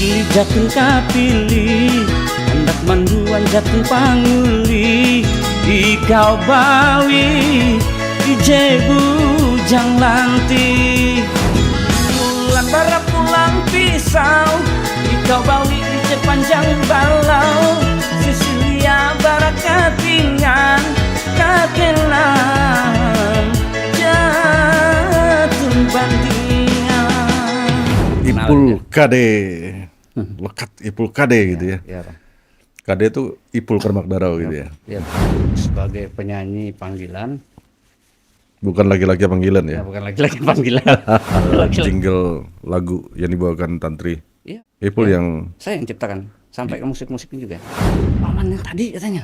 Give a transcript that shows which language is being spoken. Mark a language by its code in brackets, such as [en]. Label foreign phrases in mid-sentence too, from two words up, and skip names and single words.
[nij] jatun kapili, hendak manduan jatun panguli, ikau bawi ije bujang lanti. Bulan bara pulang pisau, ikau bawi ije panjang balau, Sisilia bara katingan kakenan jatun bandingan. [id] Ipul Kade, lekat Ipul Kade gitu ya. Iya, Bang. Kade itu Ipul Kermak Darau gitu ya. Iya, sebagai penyanyi panggilan, Bukan laki-laki panggilan ya. bukan laki-laki panggilan. Laki-laki. Jingle lagu yang dibawakan Tantri. Iya, Ipul iya. yang Saya yang ciptakan sampai ke musik-musiknya juga. Paman yang tadi katanya,